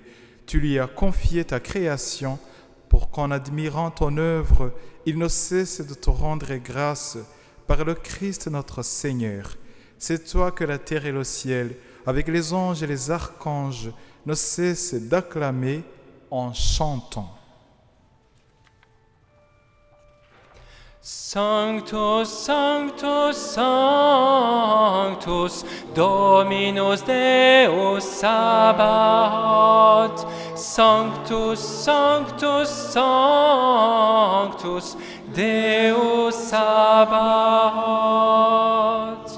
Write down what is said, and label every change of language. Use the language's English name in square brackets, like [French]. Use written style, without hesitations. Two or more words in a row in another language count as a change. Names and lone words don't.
[French] Tu lui as confié ta création pour qu'en admirant ton œuvre, il ne cesse de te rendre grâce par le Christ notre Seigneur. C'est toi que la terre et le ciel, avec les anges et les archanges, ne cesse d'acclamer en chantant. [Latin] Sanctus, Sanctus, Sanctus, Dominus Deus Sabaoth. Sanctus, Sanctus, Sanctus, Deus Sabaoth.